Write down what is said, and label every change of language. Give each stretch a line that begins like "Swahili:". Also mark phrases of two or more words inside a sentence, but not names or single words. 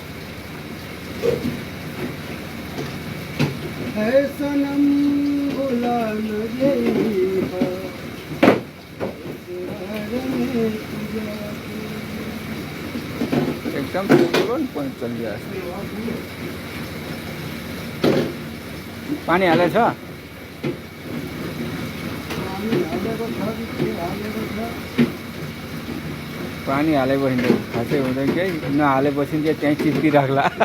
Hindi: है सनम भुला न गई एकदम तुरंत पॉइंट चल गया।
Nepali: पानी हालेछ? पानी हालेपछि त खासै हुँदैन केही, नहालेपछि चाहिँ त्यहीँ चिप्किराख्ला।